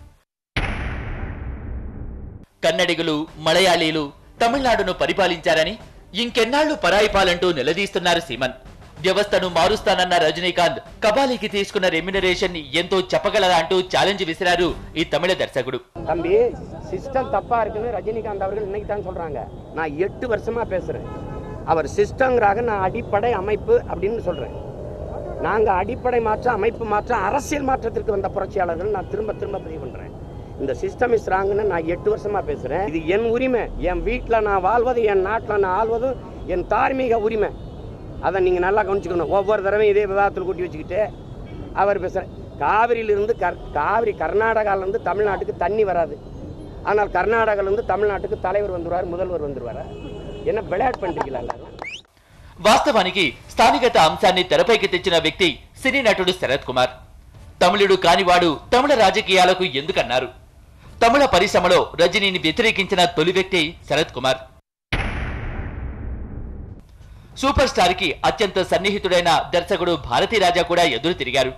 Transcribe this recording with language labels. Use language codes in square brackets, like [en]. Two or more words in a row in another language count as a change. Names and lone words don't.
[te] కన్నడిగులు, మలయాళీలు తమిళనాడును పరిపాలించారని ఇంకెన్నాళ్లు పరాయి పాలంటూ నిలదీస్తున్నారు సీమన్. వ్యవస్థను మారుస్తానన్న రజనీకాంత్ కబాలీకి తీసుకున్న రెమ్యునరేషన్ ఎంతో చెప్పగలరా అంటూ ఛాలెంజ్ విసిరారు ఈ తమిళ దర్శకుడు. [ta] தம்பி சிஸ்டம் தப்பா இருக்குன்னு ரஜினிகாந்த் அவர்கள் இன்னைக்கு தான் சொல்றாங்க. நான் 8 வருஷமா பேசுறேன். அவர் சிஸ்டம்ங்கறாக நான் அடிப்படை அமைப்பு அப்படின்னு சொல்றேன். நாங்க அடிப்படை மாற்றம், அமைப்பு மாற்றம், அரசியல் மாற்றத்திற்கு வந்த புரட்சியாளர்கள் நான் திரும்ப பதிவு பண்றேன். இந்த [en] system is wrongனு [ta] நான் 8 வருஷமா பேசுறேன். இது என் உரிமை. என் வீட்டுல நான் வாழ்வது, என் நாட்டுல நான் ஆள்வது என் தார்மீக உரிமை. அதை நீங்க நல்லா கவனிச்சுக்கணும். ஒவ்வொரு தடவையும் இதே விவாதத்தில் கூட்டி வச்சுக்கிட்டு அவர் பேசுற காவிரியிலிருந்து காவிரி கர்நாடகாவிலிருந்து தமிழ்நாட்டுக்கு தண்ணி வராது. ஆனால் கர்நாடகாவிலிருந்து தமிழ்நாட்டுக்கு தலைவர் வந்துருவார், முதல்வர் வந்துருவார். என்ன விளையாட்டு பண்றீங்களா? [te] వాస్తవానికి స్థానికత అంశాన్ని తెరపైకి తెచ్చిన వ్యక్తి సినీ నటుడు శరత్ కుమార్. తమిళుడు కానివాడు తమిళ రాజకీయాలకు ఎందుకన్నారు? తమిళ పరిశ్రమలో రజనీని వ్యతిరేకించిన తొలి వ్యక్తి శరత్ కుమార్. [en] super star [te] కి అత్యంత సన్నిహితుడైన దర్శకుడు భారతీ రాజా కూడా ఎదురు తిరిగారు.